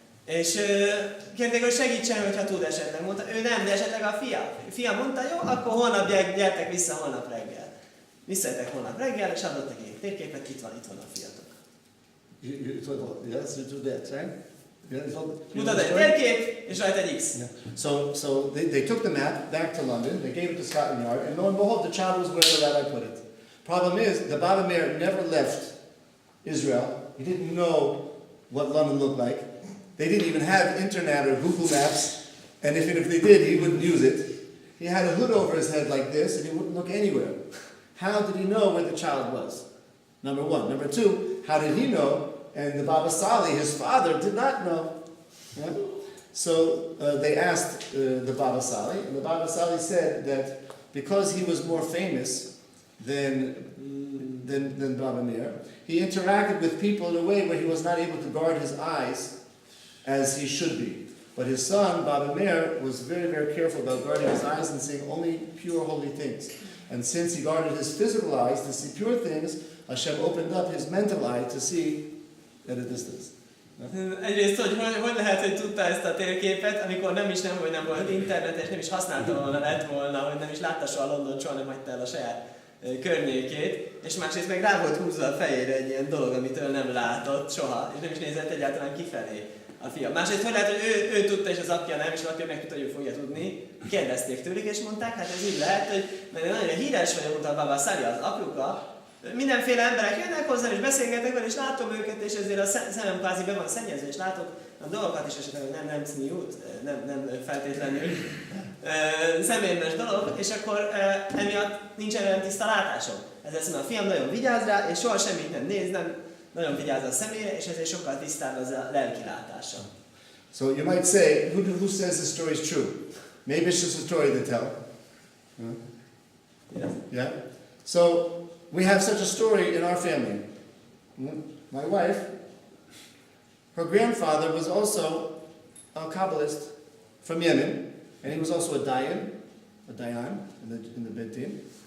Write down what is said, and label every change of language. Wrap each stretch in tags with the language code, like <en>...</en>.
<hu>És kérték, hogy segítsen, hogyha tud esetleg. Mondta, ő nem, de esetleg a fia mondta, jó, akkor holnap gyertek vissza holnap reggel. Visszajöttek holnap reggel, és adott neki egy térképet, itt van a fiatok.</hu> <en>Yes, you do that, right?</en> <hu>Mutat egy térkép, és rajta egy X.</hu> <en>Yeah. So they took the map back to London, they gave it to Scotland Yard, and lo and behold, the child was wherever that I put it. Problem is, the Baba Meir never left Israel. He didn't know what London looked like. They didn't even have internet or Google Maps, and even if they did, he wouldn't use it. He had a hood over his head like this, and he wouldn't look anywhere. How did he know where the child was? Number one. Number two, how did he know? And the Baba Sali, his father, did not know. Yeah? So they asked the Baba Sali, and the Baba Sali said that because he was more famous, than Baba Meir. He interacted with people in a way where he was not able to guard his eyes as he should be. But his son, Baba Meir, was very, very careful about guarding his eyes and seeing only pure, holy things. And since he guarded his physical eyes to see pure things, Hashem opened up his mental eye to see at a distance.</en> <hu>Egyrészt, hogy lehet, hogy tudta ezt a térképet, amikor hogy nem volt internet, és nem is használta volna, lett volna, hogy nem is látta soha London, soha nem hagyta el a saját környékét, és másrészt meg rá volt húzva a fejére egy ilyen dolog, amitől nem látott soha, és nem is nézett egyáltalán kifelé a fia. Másrészt, hogy lehet, hogy ő tudta, és az apja nem, és az apja meg tudta, hogy ő fogja tudni. Kérdezték tőlük, és mondták, hát ez így lehet, hogy mert nagyon híres vagyok, mondta a Baba Szárja, az apjuka, mindenféle emberek jönnek hozzá, és beszélgetek vele, és látom őket, és ezért a szemem kvázi be van szennyezve, és látok a dolgokat is esetleg nem cniut, nem feltétlenül szemérmes dolog, és akkor emiatt nincsen olyan tiszta látásom. Ezért mondom, a fiam nagyon vigyáz rá, és soha semmit nem néz, nagyon vigyáz a szemére, és ezért sokkal tisztább az a lelki látása.</hu> <en>So you might say, who says the story is true? Maybe it's just a story they tell. Yes. Yeah? So we have such a story in our family. My wife, her grandfather was also a Kabbalist from Yemen, and he was also a dayan in the Beit Din.</en>